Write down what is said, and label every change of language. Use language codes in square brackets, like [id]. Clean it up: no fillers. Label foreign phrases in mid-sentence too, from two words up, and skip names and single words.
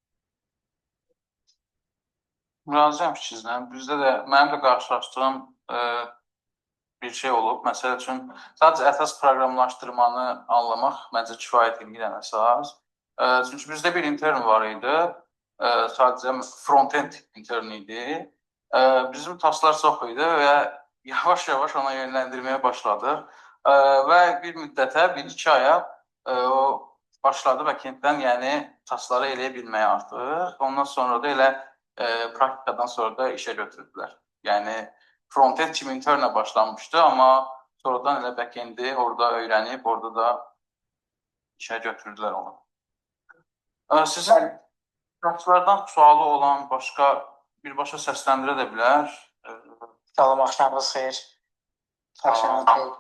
[az] Razıyam fikrinizlə. Bizdə də, mənim də qarşılaşdığım bir şey olub. Məsəl üçün, sadəcə əsas proqramlaşdırmanı anlamaq məncə kifayət edən əsas. Çünki bizdə bir intern var idi, sadəcə [en] front-end intern [az] idi. Bizim tasklar çox idi və yavaş-yavaş ona yönləndirməyə başladıq. Və bir müddətə, 1-2 aya o başladı backenddən, yəni taskları eləyə bilməyə artıq. Ondan sonra da elə praktikadan sonra da işə götürdülər. Yəni front-end kimi internə başlanmışdı, amma sonradan elə backendi orada öyrənib, orada da işə götürdülər onu. Sizin iştirakçılardan sualı olan birbaşa səsləndirə də bilər. Salam, axşamınız xeyir. Axşamınız xeyir.